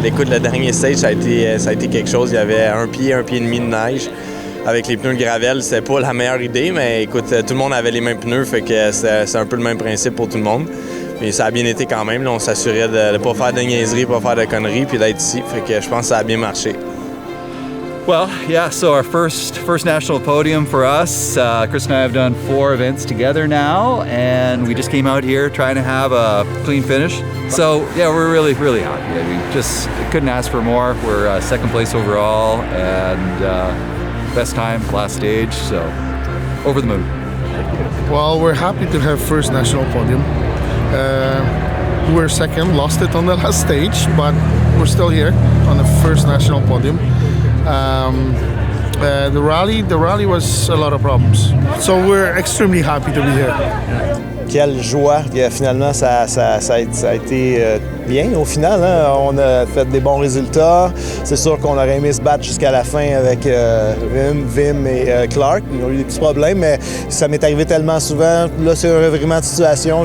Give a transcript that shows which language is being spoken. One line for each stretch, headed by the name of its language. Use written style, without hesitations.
French: Écoute, le dernier stage, ça a été quelque chose. Il y avait un pied et demi de neige. Avec les pneus de gravel, c'était pas la meilleure idée, mais écoute, tout le monde avait les mêmes pneus, fait que c'est un peu le même principe pour tout le monde. Mais ça a bien été quand même. Là, on s'assurait de ne pas faire de niaiseries, pas faire de conneries, puis d'être ici. Fait que je pense que ça a bien marché.
English: Well, yeah, so our first national podium for us. Chris and I have done 4 events together now, and we just came out here trying to have a clean finish. So, yeah, we're really, really happy. We just couldn't ask for more. We're second place overall, and best time, last stage, so over the moon. Well, we're happy to have first national podium. We were second, lost it on the last stage, but we're still here on the first national podium. The rally was a lot of problems, so we're extremely happy to be here.
French: Quelle joie que finalement ça a été bien au final. Hein? On a fait des bons résultats. C'est sûr qu'on aurait aimé se battre jusqu'à la fin avec Wim et Clark. Ils ont eu des petits problèmes, mais ça m'est arrivé tellement souvent. Là, c'est un revirement de situation.